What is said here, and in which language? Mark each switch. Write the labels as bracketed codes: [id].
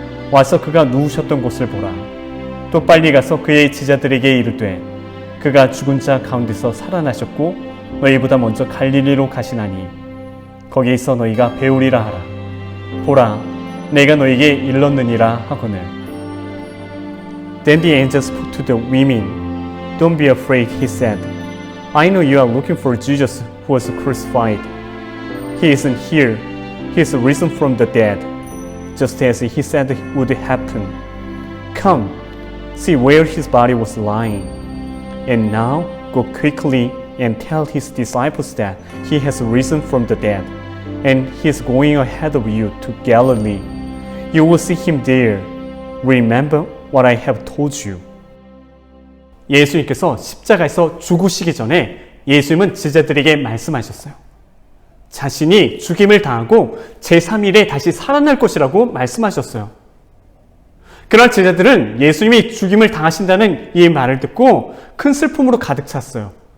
[ko] 와서 그가 누우셨던 곳을 보라. 또 빨리 가서 그의 제자들에게 이르되 그가 죽은 자 가운데서 살아나셨고 너희보다 먼저 갈릴리로 가시나니 거기에서 너희가 배우리라 하라. 보라, 내가 너희에게 일렀느니라 하거늘. [en] Then the angel spoke to the women. Don't be afraid, he said. I know you are looking for Jesus who was crucified. He isn't here. He is risen from the dead, just as he said would happen. Come, see where his body was lying. And now go quickly and tell his disciples that he has risen from the dead, and he is going ahead of you to Galilee. You will see him there. Remember what I have told you. [ko] 예수님께서 십자가에서 죽으시기 전에 예수님은 제자들에게 말씀하셨어요. 자신이 죽임을 당하고 제3일에 다시 살아날 것이라고 말씀하셨어요. 그러나 제자들은 예수님이 죽임을 당하신다는 이 말을 듣고 큰 슬픔으로 가득 찼어요.